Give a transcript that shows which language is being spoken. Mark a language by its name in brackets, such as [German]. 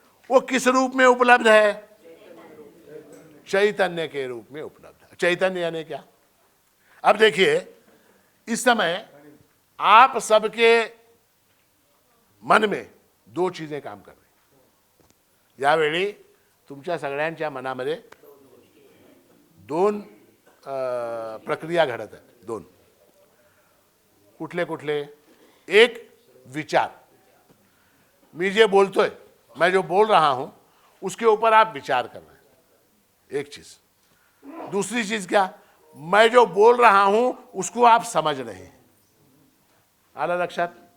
[Hindi] वो किस रूप में उपलब्ध है? चैतन्य के रूप में उपलब्ध है। चैतन्य यानी क्या? अब देखिए, इस समय आप सबके मन में 2 चीजें काम कर रही। [Marathi] यावेळी तुमच्या सगळ्यांच्या मनामध्ये 2 प्रक्रिया घडत आहेत, 2। कुठले कुठले? [Hindi] एक, विचार, [Marathi] मैं जे बोलतोय, [Hindi] मैं जो बोल रहा हूं उसके ऊपर आप विचार कर रहे हैं, एक चीज। दूसरी चीज क्या? मैं जो बोल रहा हूं उसको आप समझ रहे हैं। [Marathi] आला लक्षात?